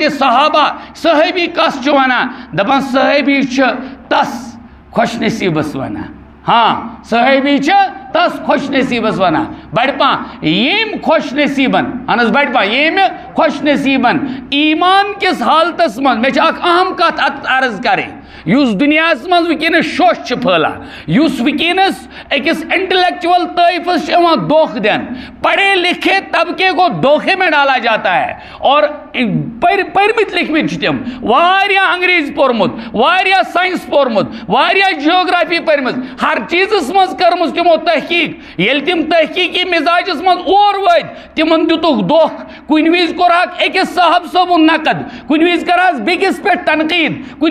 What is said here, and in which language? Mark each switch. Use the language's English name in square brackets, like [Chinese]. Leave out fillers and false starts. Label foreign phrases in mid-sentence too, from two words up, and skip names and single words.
[Kashmiri] صحابہ صحابی کس چھُ ونان دپان صحابی چھُ تس خوش نصیٖبس ونان ہاں صحابی چھِ تس خوش نصیٖبس ونان بڑپان ییٚمۍ خوش نصیٖبن اہن حظ بڑپان ییٚمہِ خوش نصیٖبن ایمان کِس حالتس منٛز مےٚ چھِ اکھ اہم کتھ اتھ عرض کرٕنۍ یُس دُنیاہس منٛز وٕنکیٚنس شوش چھِ پھٲلان یُس وٕنکیٚنس أکِس انٹلیکچوَل طٲیفس چھِ یِوان دھوکہٕ دِنہٕ [Urdu] پڑھے لکھے طبقے کو دھوکے میں ڈالا جاتا ہے [Kashmiri] اور پٔرمٕتۍ لیکھمٕتۍ چھِ تِم واریاہ انگریزی پوٚرمُت واریاہ ساینس پوٚرمُت واریاہ جیوگرافی پٔرمٕژ ہر چیٖزس منٛز کٔرمٕژ تِمو تحقیٖق ییٚلہِ تِم تحقیٖقی مزاجس منٛز اور وٲتۍ تِمن دِتُکھ دھوکہٕ کُنہِ وِزِ کوٚرہکھ أکِس صاحب صٲبُن نقد کُنہِ وِزِ کرہس بیٚکِس پٮ۪ٹھ تنقیٖد کُنہِ